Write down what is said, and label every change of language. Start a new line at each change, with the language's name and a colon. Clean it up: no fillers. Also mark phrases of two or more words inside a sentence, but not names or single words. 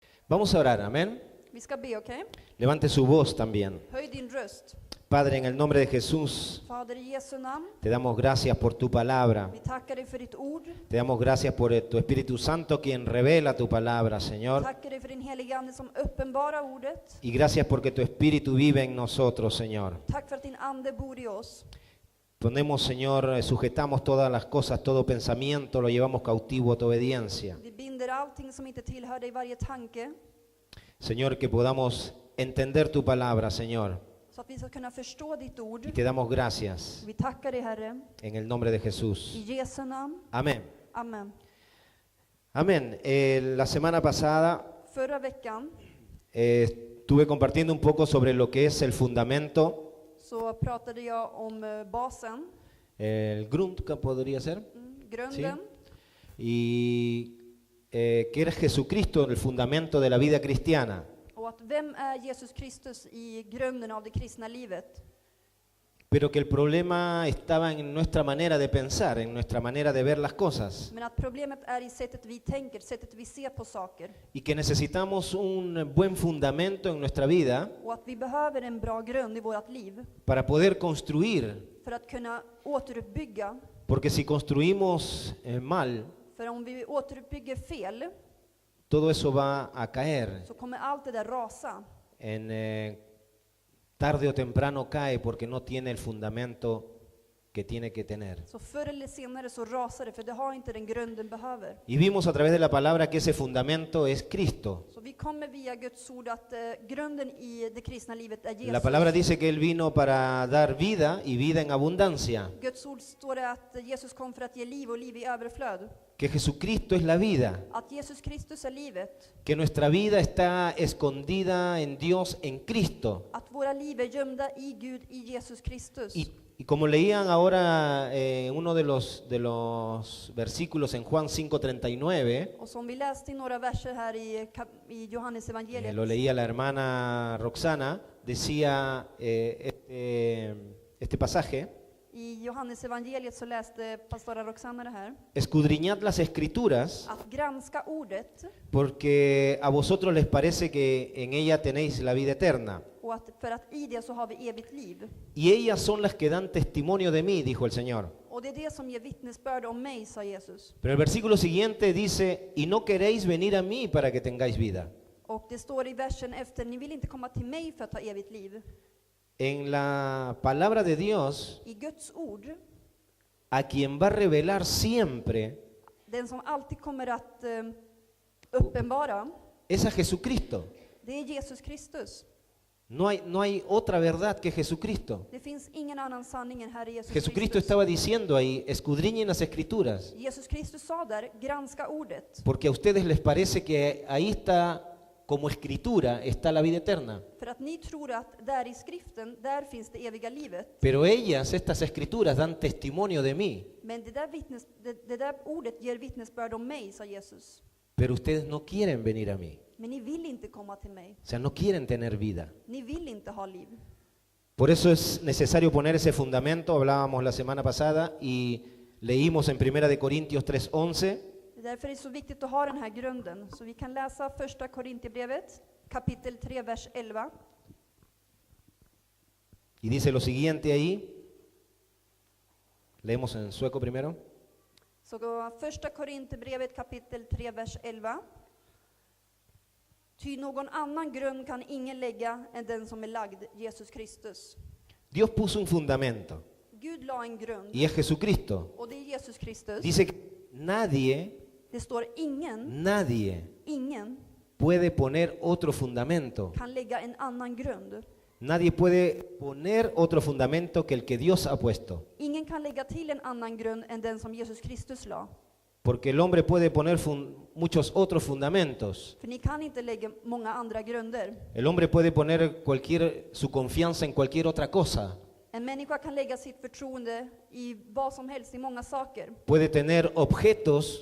Spanish: Vamos a orar, amén.
Swedish: Vi ska be, okej?
Spanish: Levante su voz también.
Swedish: Höj din röst.
Spanish: Padre, en el nombre de Jesús,
Swedish: Fader, i Jesu namn.
Spanish: te damos gracias por tu palabra.
Swedish: Vi tackar dig för ditt ord.
Spanish: Te damos gracias por tu Espíritu Santo, quien revela tu palabra, Señor.
Swedish: Tackar dig för din heliga Ande som uppenbarar ordet.
Spanish: Y gracias porque tu Espíritu vive en nosotros, Señor.
Swedish: Tack för att din Ande bor i oss.
Spanish: Ponemos, Señor, sujetamos todas las cosas, todo pensamiento, lo llevamos cautivo a tu obediencia.
Swedish: Vi binder allting som inte tillhör dig, varje tanke.
Spanish: Señor, que podamos entender tu palabra, Señor.
Swedish: Så att vi ska kunna förstå ditt ord.
Spanish: Y te damos gracias
Swedish: Vi tackar dig, Herre.
Spanish: en el nombre de Jesús.
Swedish: I Jesu namn.
Spanish: Amén.
Swedish: Amen.
Spanish: Amén. La semana pasada
Swedish: Förra veckan
Spanish: estuve compartiendo un poco sobre lo que es el fundamento,
Swedish: så pratade jag om basen,
Spanish: el grund, que podría ser,
Swedish: grunden.
Spanish: y que era Jesucristo el fundamento de la vida cristiana.
Swedish: Och att vem är Jesus Kristus i grunden av det kristna livet?
Spanish: Pero que el problema estaba en nuestra manera de pensar, en nuestra manera de ver las cosas.
Swedish: Men att problemet är i sättet vi tänker, sättet vi ser på saker.
Spanish: Y que necesitamos un buen fundamento en nuestra vida
Swedish: Och att vi behöver en bra grund i vårt liv
Spanish: para poder construir.
Swedish: för att kunna återuppbygga.
Spanish: Porque si construimos mal,
Swedish: För om vi återuppbygger fel
Spanish: todo eso va a caer.
Swedish: så kommer allt det där rasa.
Spanish: Tarde o temprano cae porque no tiene el fundamento que tiene que tener.
Swedish: Så förr eller senare så rasar det, för det har inte den grunden behöver.
Spanish: Y vimos a través de la palabra que ese fundamento es Cristo.
Swedish: Så vi kommer via Guds ord att grunden i det kristna livet är Jesus.
Spanish: La palabra dice que Él vino para dar vida y vida en abundancia.
Swedish: Guds ord står det att Jesus kom för att ge liv och liv i överflöd.
Spanish: Que Jesucristo es la vida.
Swedish: Att Jesus Kristus är livet.
Spanish: Que nuestra vida está escondida en Dios, en Cristo.
Swedish: Att våra liv är gömda i Gud, i Jesus Kristus.
Spanish: Y como leían ahora uno de los versículos en Juan 5:39,
Swedish: Och som vi läste i några verser här i Johannes evangeliet.
Spanish: lo leía la hermana Roxana, decía este pasaje:
Swedish: I Johannes evangeliet så läste pastora Roxana det här.
Spanish: escudriñad las escrituras,
Swedish: Att granska ordet
Spanish: porque a vosotros les parece que en ella tenéis la vida eterna.
Swedish: och att för att i det så har vi evigt liv.
Spanish: Y ellas son las que dan testimonio de mí, dijo el Señor.
Swedish: Och det är det som ger vittnesbörd om mig, sa Jesus.
Spanish: Pero el versículo siguiente dice: y no queréis venir a mí para que tengáis vida.
Swedish: Och det står i versen efter, ni vill inte komma till mig för att ha evigt liv.
Spanish: En la palabra de Dios,
Swedish: I Guds ord,
Spanish: a quien va a revelar siempre
Swedish: den som alltid kommer att uppenbara,
Spanish: es a Jesucristo.
Swedish: det är Jesus Kristus.
Spanish: No hay otra verdad que Jesucristo.
Swedish: Det finns ingen annan sanning än Herre Jesus
Spanish: Jesucristo
Swedish: Kristus.
Spanish: estaba diciendo ahí: escudriñen las escrituras,
Swedish: Jesus Kristus sa där, granska ordet.
Spanish: porque a ustedes les parece que ahí está, como escritura, está la vida eterna.
Swedish: För att ni tror att där i skriften, där finns det eviga livet.
Spanish: Pero ellas, estas escrituras, dan testimonio de mí.
Swedish: Men det där ordet ger vittnesbörd om mig, sa Jesus.
Spanish: Pero ustedes no quieren venir a mí.
Swedish: Men ni vill inte komma till mig.
Spanish: O sea, no quieren tener vida.
Swedish: Ni vill inte ha liv.
Spanish: Por eso es necesario poner ese fundamento. Hablábamos la semana pasada y leímos en 1 de Corintios 3:11.
Swedish: Därför är det så viktigt att ha den här grunden. Så vi kan läsa första Korintierbrevet, kapitel 3, vers 11.
Spanish: Y dice lo siguiente ahí. Leemos en sueco primero.
Swedish: Så gå första Korintierbrevet, kapitel 3, vers 11. Ty någon annan grund kan ingen lägga än den som är lagd, Jesus Kristus.
Spanish: Dios puso un fundamento
Swedish: Gud la en grund,
Spanish: y es Jesucristo.
Swedish: och det är Jesus Kristus.
Spanish: Dice que nadie
Swedish: Det står ingen
Spanish: puede poner otro fundamento.
Swedish: kan lägga en annan grund.
Spanish: Nadie puede poner otro fundamento que el que Dios ha puesto.
Swedish: Ingen kan lägga till en annan grund än den som Jesus Kristus la.
Spanish: Porque el hombre puede poner muchos otros fundamentos.
Swedish: För ni kan inte lägga många andra grunder.
Spanish: El hombre puede poner su confianza en cualquier otra cosa.
Swedish: En människa kan lägga sitt förtroende i vad som helst, i många saker.
Spanish: Puede tener objetos